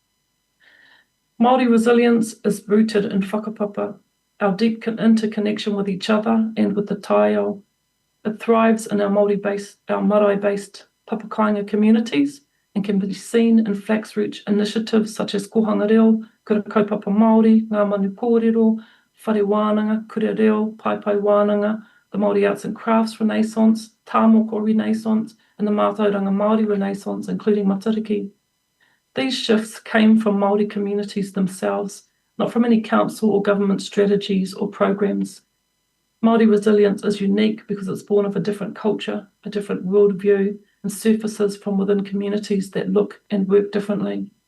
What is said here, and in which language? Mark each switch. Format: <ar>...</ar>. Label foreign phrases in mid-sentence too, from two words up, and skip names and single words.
<en>Māori resilience is rooted in whakapapa, our deep interconnection with each other and with the taiao. It thrives in our marae-based papakainga communities and can be seen in flax-root initiatives such as Kohanga Reo, Kura Kaupapa Māori, Ngā Manu Kōrero, Whare Wānanga, Kura Reo, Paipai Wānanga, the Māori Arts and Crafts Renaissance, Tāmoko Renaissance, and the Mātauranga Māori Renaissance, including Matariki. These shifts came from Māori communities themselves, not from any council or government strategies or programs. Māori resilience is unique because it's born of a different culture, a different worldview, and surfaces from within communities that look and work differently.</en>